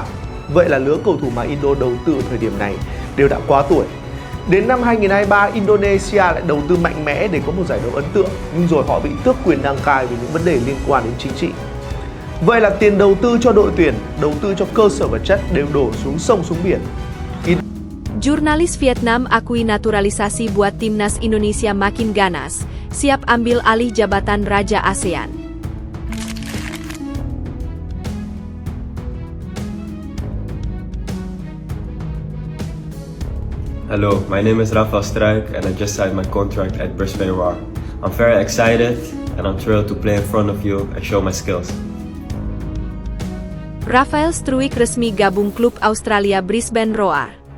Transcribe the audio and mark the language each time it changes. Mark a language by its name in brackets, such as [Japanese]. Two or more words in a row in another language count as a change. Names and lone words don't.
[Vietnamese] Vậy là lứa cầu thủ mà Indo đầu tư ở thời điểm này đều đã quá tuổi. Đến năm 2023, Indonesia lại đầu tư mạnh mẽ để có một giải đấu ấn tượng, nhưng rồi họ bị tước quyền đăng cai vì những vấn đề liên quan đến chính trị. Vậy là tiền đầu tư cho đội tuyển, đầu tư cho cơ sở vật chất đều đổ xuống sông xuống biển. [Indonesian] Jurnalis Vietnam akui naturalisasi buat timnas Indonesia makin ganas, siap ambil alih jabatan Raja ASEAN. [English] Hello, my name is Rafael Struijk and I just signed my contract at Brisbane Roar. I'm very excited and I'm thrilled to play in front of you and show my skills. [Indonesian] Rafael Struijk resmi gabung klub Australia Brisbane Roar.